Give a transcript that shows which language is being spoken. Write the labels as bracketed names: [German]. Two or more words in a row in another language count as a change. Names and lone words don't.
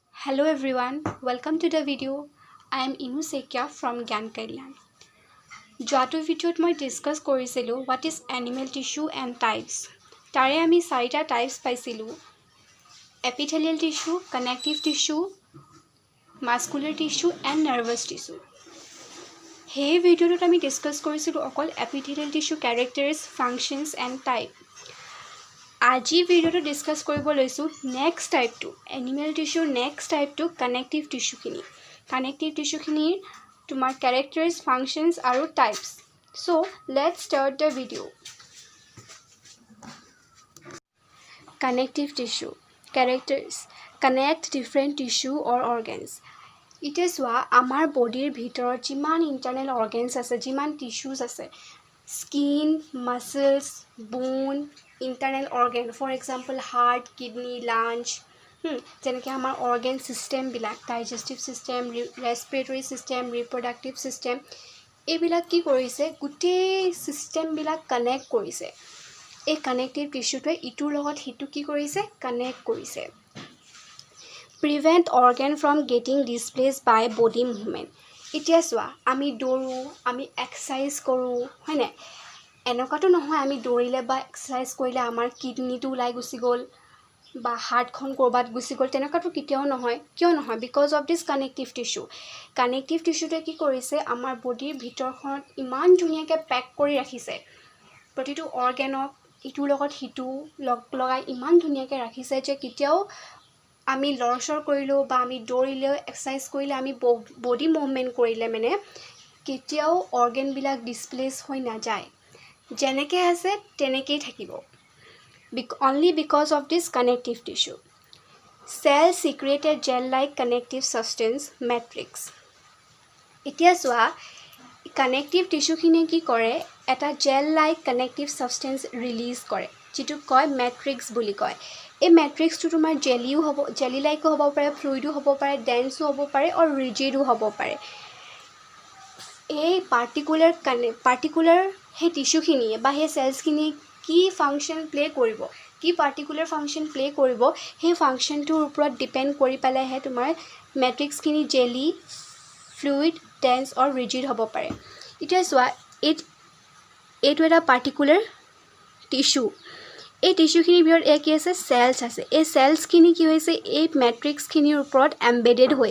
[English] Hello everyone, welcome to the video. I am Inu Sekia from Gyan Kalyan. [Assamese] যোৱাটো ভিডিঅ'ত মই ডিছকাছ কৰিছিলোঁ [English] what is animal tissue and types. [Assamese] তাৰে আমি চাৰিটা টাইপছ পাইছিলোঁ [English] epithelial tissue, connective tissue, muscular tissue and nervous tissue. [Assamese] সেই ভিডিঅ'টোত আমি ডিছকাছ কৰিছিলোঁ অকল [English] epithelial tissue characters, functions and type. [Assamese] আজি ভিডিঅ'টো ডিছকাছ কৰিব লৈছোঁ নেক্সট টাইপটো [English] animal tissueৰ [Assamese] নেক্সট টাইপটো [English] connective tissueখিনি connective tissueখিনিৰ [Assamese] তোমাৰ [English] characters functions [Assamese] আৰু টাইপছ [English] so let's start the video' connective tissue characters connect different tissue or organs [Assamese] এতিয়া চোৱা আমাৰ বডিৰ ভিতৰত যিমান [English] internal organs [Assamese] আছে যিমান টিস্যুজ আছে [English] skin muscles bone internal organ for example heart kidney lungs [Assamese] যেনেকৈ আমাৰ [English] organ system [Assamese] বিলাক [English] digestive system respiratory system reproductive system [Assamese] এইবিলাক কি কৰিছে গোটেই system বিলাক connect কৰিছে এই [English] connective tissue [Assamese] ইটোৰ লগত হিটো কি কৰিছে connect কৰিছে [English] prevent organ from getting displaced by body movement [Assamese] এতিয়া চোৱা আমি দৌৰো আমি এক্সাৰসাইজ কৰো হয়নে এনেকুৱাটো নহয় আমি দৌৰিলে বা এক্সাৰসাইজ কৰিলে আমাৰ কিডনিটো ওলাই গুছি গ'ল বা হাৰ্টখন কৰবাত গুছি গ'ল তেনেকুৱাটো কেতিয়াও নহয় কিয় নহয় [English] because of this connective tissueটোৱে [Assamese] কি কৰিছে আমাৰ বডিৰ ভিতৰখনত ইমান ধুনীয়াকৈ পেক কৰি ৰাখিছে প্ৰতিটো অৰ্গেনক ইটোৰ লগত হিটো লগাই ইমান ধুনীয়াকৈ ৰাখিছে যে কেতিয়াও আমি লৰচৰ কৰিলো বা আমি দৌৰিলে এক্সাৰসাইজ কৰিলে আমি [English] body movement [Assamese] কৰিলে মানে কেতিয়াও অৰ্গেনবিলাক ডিসপ্লেস হৈ নাযায় যেনেকৈ আছে তেনেকৈ থাকিব [English] only because of this connective tissue cell secrete a gel like connective substance matrix [Assamese] এতিয়া চোৱা [English] connective tissue [Assamese] খিনিয়ে কি কৰে এটা [English] gel like connective substance [Assamese] release কৰে যেটো কয় matrix বুলি কয় এই matrixটো তোমাৰ [English] jelly like [Assamese] হ'ব পাৰে fluid হ'ব পাৰে dense হ'ব পাৰে or rigid হ'ব পাৰে এই particular হে টিস্যুখিনি বা হে সেলছখিনি কি [English] function play [Assamese] কৰিব কি [English] particular function play [Assamese] কৰিব হে ফাংশনটোৰ ওপৰত ডিপেন্ড কৰি পেলাই হে তোমাৰ ম্যাট্ৰিক্সখিনি [English] jelly fluid dense or rigid [Assamese] হ'ব পাৰে এতিয়া চোৱা এইটো এটা [English] particular tissue [Assamese] এই টিস্যুখিনিৰ ভিতৰত কি আছে সেলছ আছে এই সেলছখিনি কি হৈছে এই ম্যাট্ৰিক্সখিনিৰ ওপৰত এমবেডেড হৈ